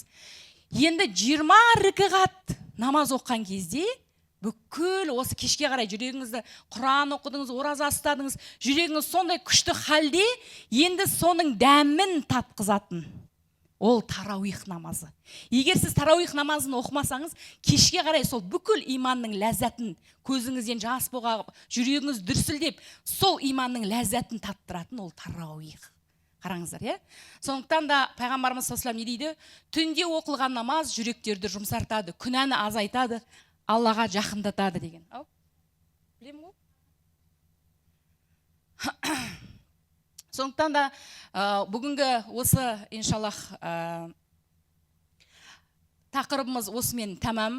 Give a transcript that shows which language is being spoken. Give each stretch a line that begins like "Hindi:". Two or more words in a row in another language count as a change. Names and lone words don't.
Kazakh: Енді 20 ракағат намаз оққан кезде бүкіл осы кешке қарай жүрегіңізді Құран оқыдыңыз, ораза ұстадыңыз, жүрегіңіз сондай күшті халде, енді соның дәмін татқызатын ол тарауих намазы. Егер сіз тарауих намазын оқымасаңыз, кешке қарай сол бүкіл иманның ләззатын, көзіңізден жас боғап, жүрегіңіз дүрсілдеп, сол иманның ләззатын таттыратын ол тарауих. Қараңыздар, Сондықтан да пайғамбарымыз
Arabic: صلى الله عليه وسلم
Kazakh: не дейді? Түнде оқылған намаз жүректерді жұмсартады, күнәні азайтады, Аллаға жақындатады деген. Білемін ғой? Сондықтан да бүгінгі осы иншаллах тақырыбымыз осымен тәмам.